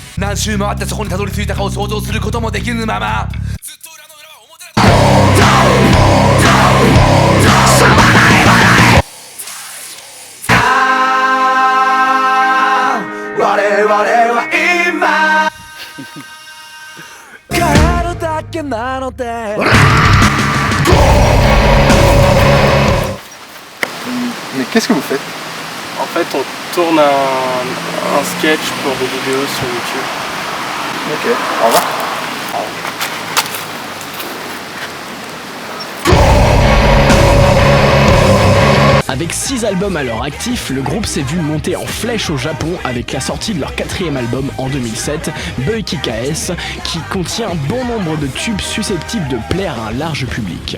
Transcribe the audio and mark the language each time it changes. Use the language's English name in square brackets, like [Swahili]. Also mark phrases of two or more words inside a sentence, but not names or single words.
[Japanese] 何周回ってそこにたどり着いたかを想像することもできぬままずっと裏の裏は表だ我々は今帰るだけなので [French] Mais qu'est-ce que vous faites? En fait, on tourne un sketch pour des vidéos sur YouTube. Ok, au revoir. Avec 6 albums à leur actif, le groupe s'est vu monter en flèche au Japon avec la sortie de leur 4e album en 2007, Boiki KS, qui contient bon nombre de tubes susceptibles de plaire à un large public.